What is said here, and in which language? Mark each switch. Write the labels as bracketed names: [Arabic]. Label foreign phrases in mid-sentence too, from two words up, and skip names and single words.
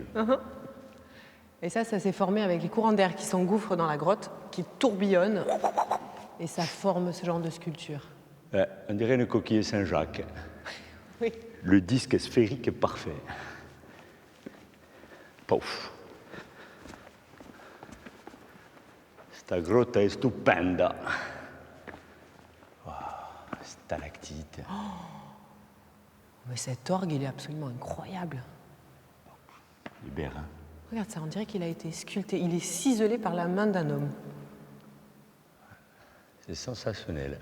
[French] Et ça s'est formé avec les courants d'air qui s'engouffrent dans la grotte, qui tourbillonnent, et ça forme ce genre de sculpture. On dirait une coquille Saint-Jacques. Oui. Le disque est sphérique parfait. Pouf. [Italian] Sta grotta è stupenda. [French] Wow, stalactite. Mais cet orgue, il est absolument incroyable. Hubert, hein. Regarde ça, on dirait qu'il a été sculpté. Il est ciselé par la main d'un homme. C'est sensationnel.